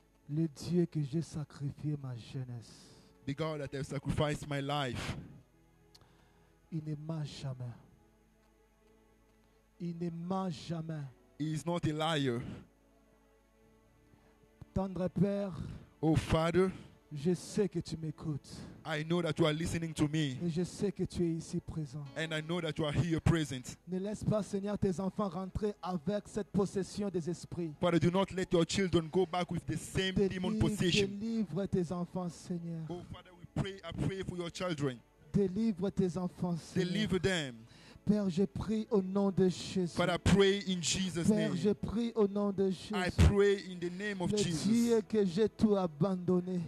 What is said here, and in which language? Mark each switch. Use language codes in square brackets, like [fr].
[fr] Le Dieu que j'ai sacrifié ma jeunesse, [en] The God that has sacrificed my life, [fr] il ne ment jamais. Il ne ment jamais. [en] He is not a liar. [fr] Tendre Père, [en] Oh Father, [fr] je sais que tu m'écoutes. [en] I know that you are listening to me, [fr] Et je sais que tu es ici présent. [en] and I know that you are here present. [fr] Ne laisse pas, Seigneur, tes enfants rentrer avec cette possession des esprits. [en] Father, do not let your children go back with the same demon possession. [fr] Délivre tes enfants, Seigneur. [en] Oh Father, I pray for your children. [fr] Délivre tes enfants, Seigneur. [en] Deliver them. [fr] Père, je prie au nom de Jésus. [en] Father, I pray in Jesus' [fr] Père, je [en] name. [fr] prie au nom de Jésus. [en] I pray in the name of [fr] Le [en] Jesus. [fr] Dieu que j'ai tout abandonné.